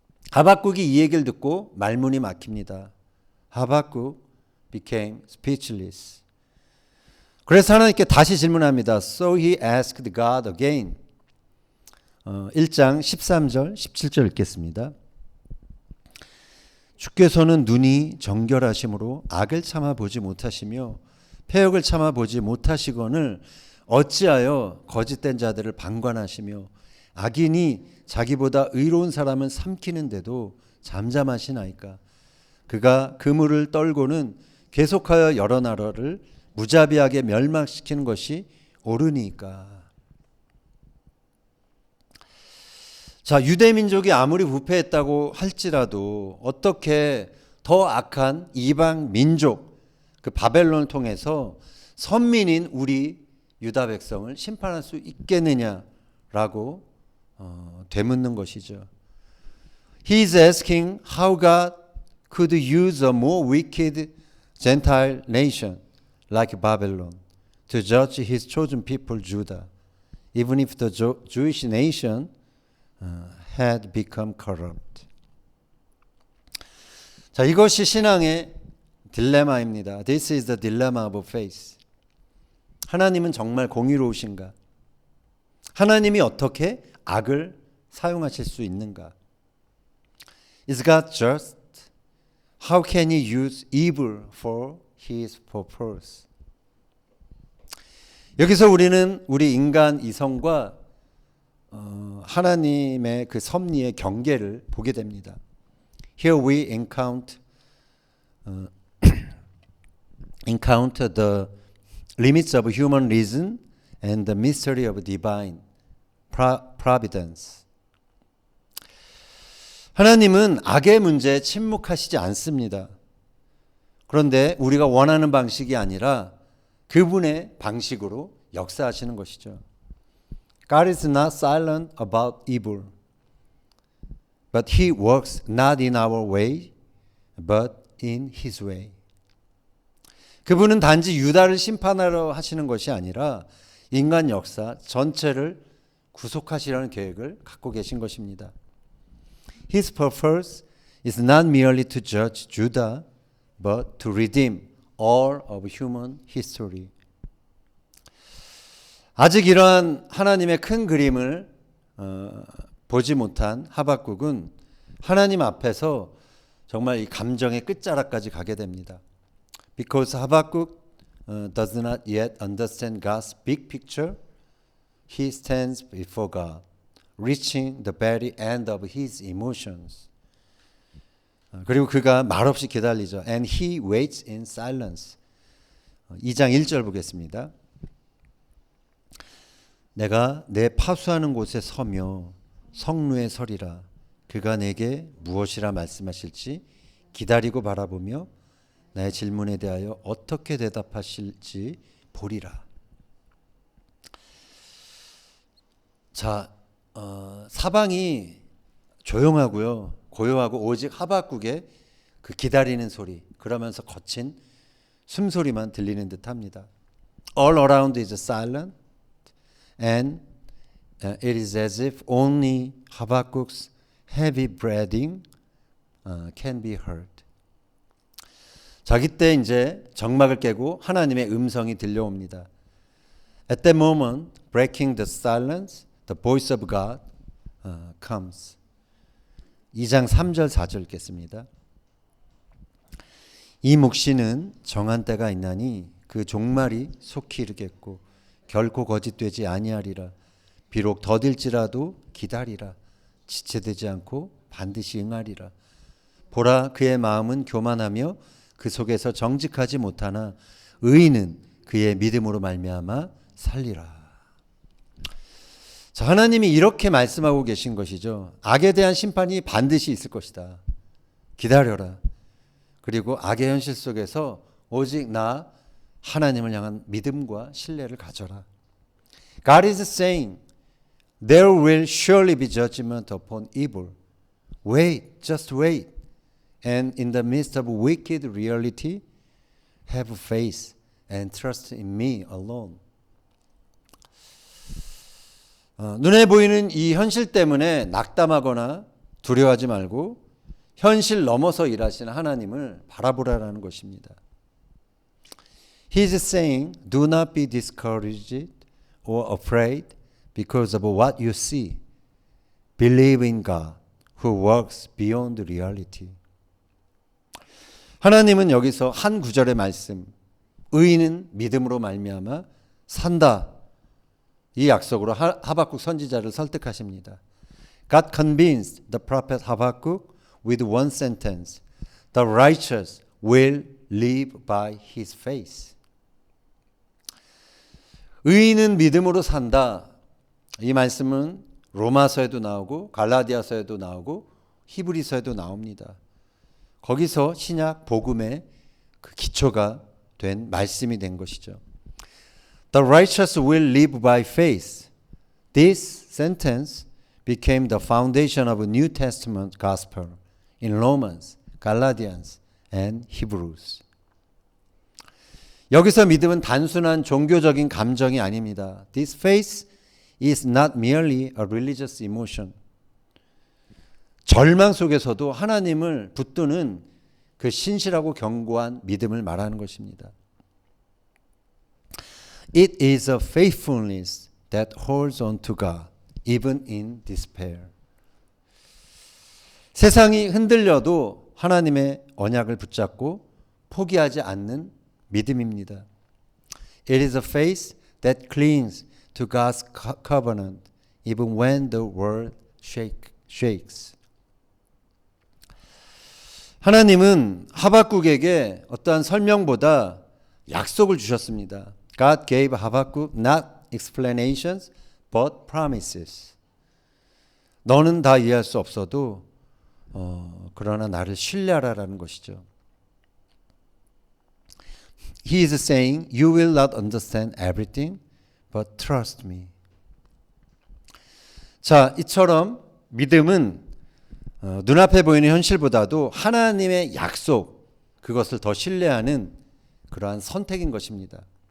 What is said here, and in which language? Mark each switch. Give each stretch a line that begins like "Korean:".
Korean: 하박국이 이 얘기를 듣고 말문이 막힙니다.
English: 하박국 became speechless.
Korean: 그래서 하나님께 다시 질문합니다.
English: So he asked God again.
Korean: 1장 13절 17절 읽겠습니다. 주께서는 눈이 정결하심으로 악을 참아보지 못하시며 패역을 참아보지 못하시거늘 어찌하여 거짓된 자들을 방관하시며 악인이 자기보다 의로운 사람을 삼키는데도 잠잠하시나이까. 그가 그물을 떨고는 계속하여 여러 나라를 무자비하게 멸망시키는 것이 옳으니까. 자, 유대민족이 아무리 부패했다고 할지라도 어떻게 더 악한 이방 민족, 그 바벨론을 통해서 선민인 우리 유다 백성을 심판할 수 있겠느냐라고 되묻는 것이죠.
English: He is asking how God could use a more wicked Gentile nation like Babylon to judge his chosen people Judah, even if the Jewish nation had become corrupt.
Korean: 자, 이것이 신앙의 딜레마입니다.
English: This is the dilemma of faith.
Korean: 하나님은 정말 공의로우신가? 하나님이 어떻게 악을 사용하실 수 있는가?
English: Is God just? How can he use evil for his purpose?
Korean: 여기서 우리는 우리 인간 이성과 하나님의 그 섭리의 경계를 보게 됩니다.
English: Here we encounter the limits of human reason and the mystery of divine providence.
Korean: 하나님은 악의 문제에 침묵하시지 않습니다. 그런데 우리가 원하는 방식이 아니라 그분의 방식으로 역사하시는 것이죠.
English: God is not silent about evil, but He works not in our way, but in His way.
Korean: 그분은 단지 유다를 심판하러 하시는 것이 아니라 인간 역사 전체를 구속하시려는 계획을 갖고 계신 것입니다.
English: His purpose is not merely to judge Judah, but to redeem all of human history.
Korean: 아직 이러한 하나님의 큰 그림을 보지 못한 하박국은 하나님 앞에서 정말 이 감정의 끝자락까지 가게 됩니다.
English: Because Habakkuk does not yet understand God's big picture, he stands before God, reaching the very end of his emotions.
Korean: 그리고 그가 말없이 기다리죠.
English: And he waits in silence.
Korean: 2장 1절 보겠습니다. 내가 내 파수하는 곳에 서며 성루에 서리라. 그가 내게 무엇이라 말씀하실지 기다리고 바라보며 나의 질문에 대하여 어떻게 대답하실지 보리라. 자, 사방이 조용하고요. 고요하고 오직 하박국의 그 기다리는 소리, 그러면서 거친 숨소리만 들리는 듯합니다.
English: All around is silent and it is as if only Habakkuk's heavy breathing can be heard.
Korean: 자, 그때 이제 정막을 깨고 하나님의 음성이 들려옵니다.
English: At that moment, breaking the silence, the voice of God comes.
Korean: 2장 3절 4절 읽겠습니다. 이 묵시는 정한 때가 있나니 그 종말이 속히 이르겠고 결코 거짓되지 아니하리라. 비록 더딜지라도 기다리라. 지체되지 않고 반드시 응하리라. 보라, 그의 마음은 교만하며 그 속에서 정직하지 못하나 의인은 그의 믿음으로 말미암아 살리라. 자, 하나님이 이렇게 말씀하고 계신 것이죠. 악에 대한 심판이 반드시 있을 것이다. 기다려라. 그리고 악의 현실 속에서 오직 나 하나님을 향한 믿음과 신뢰를 가져라.
English: God is saying there will surely be judgment upon evil. Wait, just wait. And in the midst of wicked reality, have faith and trust in me alone.
Korean: 눈에 보이는 이 현실 때문에 낙담하거나 두려워하지 말고 현실 넘어서 일하시는 하나님을 바라보라는 것입니다.
English: He is saying, do not be discouraged or afraid because of what you see. Believe in God who works beyond reality.
Korean: 하나님은 여기서 한 구절의 말씀, 의인은 믿음으로 말미암아 산다. 이 약속으로 하박국 선지자를 설득하십니다.
English: God convinced the prophet Habakkuk with one sentence. The righteous will live by his faith.
Korean: 의인은 믿음으로 산다. 이 말씀은 로마서에도 나오고 갈라디아서에도 나오고 히브리서에도 나옵니다. 거기서 신약 복음의 그 기초가 된 말씀이 된 것이죠.
English: The righteous will live by faith. This sentence became the foundation of a New Testament gospel in Romans, Galatians, and Hebrews.
Korean: 여기서 믿음은 단순한 종교적인 감정이 아닙니다.
English: This faith is not merely a religious emotion.
Korean: 절망 속에서도 하나님을 붙드는 그 신실하고 견고한 믿음을 말하는 것입니다.
English: It is a faithfulness that holds on to God, even in despair.
Korean: 세상이 흔들려도 하나님의 언약을 붙잡고 포기하지 않는 믿음입니다.
English: It is a faith that clings to God's covenant, even when the world shakes.
Korean: 하나님은 하박국에게 어떠한 설명보다 약속을 주셨습니다.
English: God gave Habakkuk not explanations but promises.
Korean: 너는 다 이해할 수 없어도 그러나 나를 신뢰하라라는 것이죠.
English: He is saying, you will not understand everything, but trust me.
Korean: 자, 이처럼 믿음은 눈앞에 보이는 현실보다도 하나님의 약속, 그것을 더 신뢰하는 그러한 선택인 것입니다.